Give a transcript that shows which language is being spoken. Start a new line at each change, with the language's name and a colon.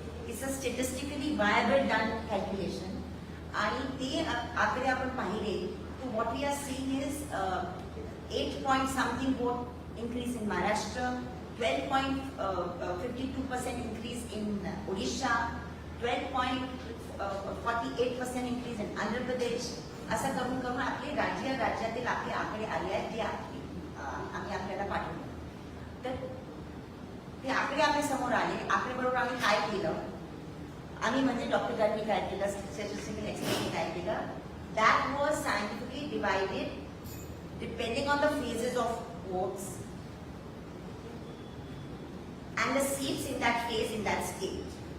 English: It's a statistically viable done calculation.
Marathi: आणि ते आकडे आपण पाहिले तो
English: what we are seeing is 8 point something vote increase in Maharashtra, 12.52% increase in Odisha, 12.48% increase in Andhra Pradesh.
Marathi: असं करून करून आपले राज्यातील आपले आकडे आले आहेत ते आम्ही आपल्याला पाठवले. तर ते आकडे आपल्या समोर आले. आकडेबरोबर आम्ही काय केलं आम्ही म्हणजे डॉक्टर गांधी काय केलं स्टॅटिस्टिकल एक्सपर्टने काय केलं
English: that was scientifically divided depending on the phases of votes and the seats in that phase in that state.